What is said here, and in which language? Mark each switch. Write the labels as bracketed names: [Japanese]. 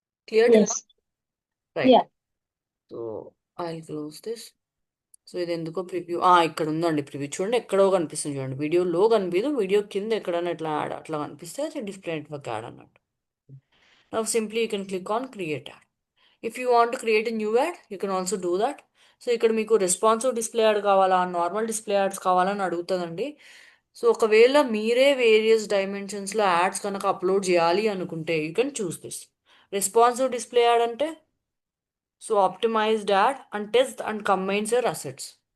[English] Clear till? Yes. Right. Yeah. So I close this. [Telugu] So ఇది ఎందుకో preview ఇక్కడ ఉందండి ప్రివ్యూ. చూడండి ఎక్కడో కనిపిస్తుంది, చూడండి వీడియోలో కనిపించదు, వీడియో కింద ఎక్కడైనా ఇట్లా యాడ్ అట్లా కనిపిస్తే అది డిస్ప్లే నెట్వర్క్ యాడ్ అన్నట్టు. [English] Now simply you can click on create ad. If you want to create a new ad, you can also do that. [Telugu] So ఇక్కడ మీకు రెస్పాన్సివ్ డిస్ప్లే యాడ్ కావాలా, నార్మల్ డిస్ప్లే యాడ్స్ కావాలని అడుగుతుందండి. So ఒకవేళ మీరే various డైమెన్షన్స్లో ads కనుక upload చేయాలి అనుకుంటే [English] You can choose this. Responsive display ad అంటే so optimised ad and test and combines your assets.